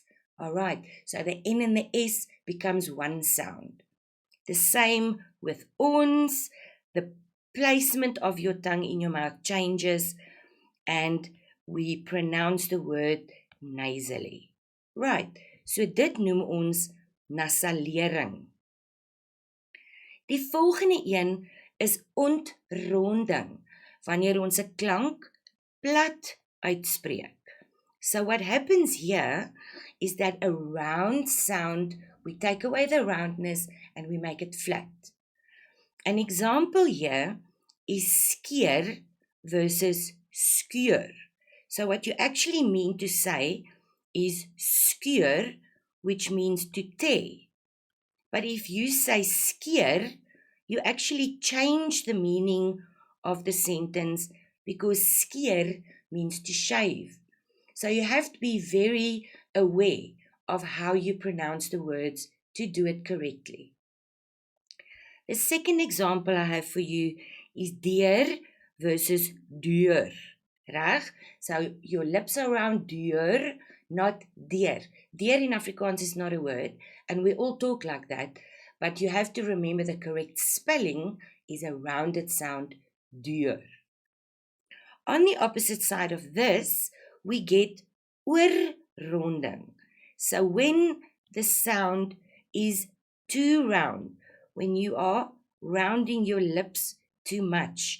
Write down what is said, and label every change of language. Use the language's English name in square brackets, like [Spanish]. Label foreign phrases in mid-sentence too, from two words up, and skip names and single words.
[English] All right, so the N and the S becomes one sound. The same with ons, the placement of your tongue in your mouth changes and we pronounce the word nasally. [Afrikaans] Right, so dit noem ons nasalering. Die volgende een is ontronding, wanneer ons 'n klank plat uitspreek. [English] So what happens here is that a round sound, we take away the roundness and we make it flat. An example here is skeer versus skeur. So what you actually mean to say is skeur, which means to tear. But if you say skeer, you actually change the meaning of the sentence because skeer means to shave. So you have to be very aware of how you pronounce the words to do it correctly. The second example I have for you is deur versus deur. Reg? So your lips are around deur, not deur. Deur in Afrikaans is not a word, and we all talk like that, but you have to remember the correct spelling is a rounded sound, deur. On the opposite side of this, we get oorronding. So when the sound is too round, when you are rounding your lips too much.